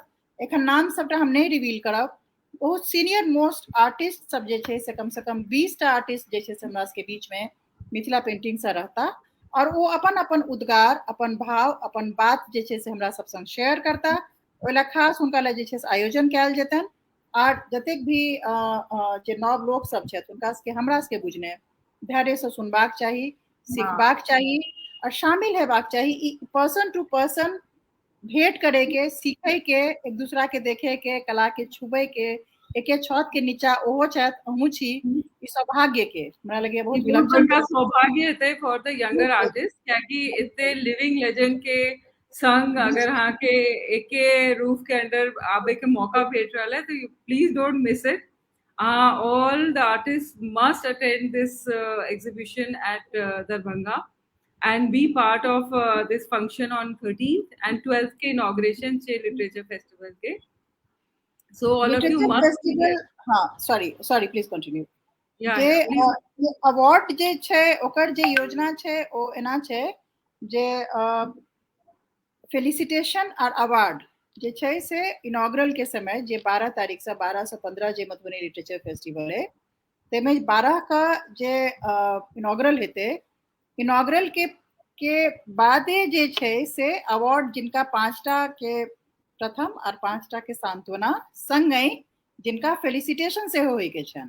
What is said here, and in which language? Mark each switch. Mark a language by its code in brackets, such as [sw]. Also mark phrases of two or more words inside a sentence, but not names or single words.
[mai] एखन नाम सबटा हम नहीं रिवील करब। बहुत [en] senior most [mai] आर्टिस्ट सब जे छै से कम 20 टा आर्टिस्ट जे छै से हमरा सबके बीच में मिथिला पेंटिंग से रहता, और वो अपन अपन उद्गार, अपन भाव, अपन बात जे छै से हमरा सब संग शेयर करता। ओहि लए खास हुनका लए जे छै से आयोजन कयल जेतनि, आर जतेक भी जे नव लोक सब छथि हुनका सबके हमरा सबके बुझने धैर्य से सुनबाक चाही, सीखबाक चाही और शामिल हेबाक चाही। ई [en] person to person [mai] भेंट करे के, सीखे के, एक दूसरा के देखे के, कला के छुबे के, एके छत के नीचा ओहो छथि अहूँ छी, ई सौभाग्य के हमरा लगे बहुत विलक्षण सौभाग्य हेतै [en] for the younger artist, [mai] कियाकि इतने [en] living legend [mai] के संग अगर हाँ के एके रूफ के अंडर आबे के मौका भेट रहा है, तो [en] please don't miss it. All the artists must attend this exhibition at Darbhanga and be part of this function on 13th and 12th के inauguration से literature festival के. So all of you must festival, हाँ sorry please continue. Yeah, [mai] जे [en] please. [mai] अवार्ड जे छै ओकर जे योजना छै ओ एना छै जे फेलिसिटेशन और अवार्ड जे छै से इनॉग्रल के समय जे 12 तारीख से 12 से 15 जे मधुबनी लिटरेचर फेस्टिवल है, तेमे 12 का जे इनॉग्रल हेते, इनॉग्रल के बादे जे छै से अवार्ड जिनका 5टा के प्रथम और 5टा के सांत्वना संगहि जिनका फेलिसिटेशन से होय के छन।